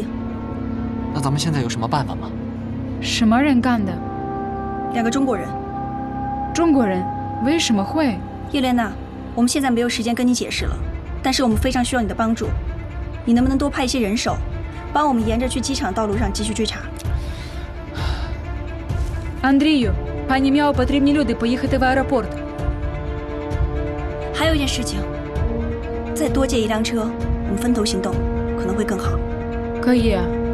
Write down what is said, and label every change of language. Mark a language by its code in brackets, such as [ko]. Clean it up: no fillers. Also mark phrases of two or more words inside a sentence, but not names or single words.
[zh] 那咱们现在有什么办法吗？什么人干的 2个中国人。中国人？为什么会？叶莲娜，我们现在没有时间跟你解释了，但是我们非常需要你的帮助。你能不能多派一些人手，帮我们沿着去机场道路上继续追查？ [uk] Андрію, пані Мяо потрібні люди поїхати в аеропорт. [zh] 还有一件事情，再多借一辆车，我们分头行动可能会更好。可以啊。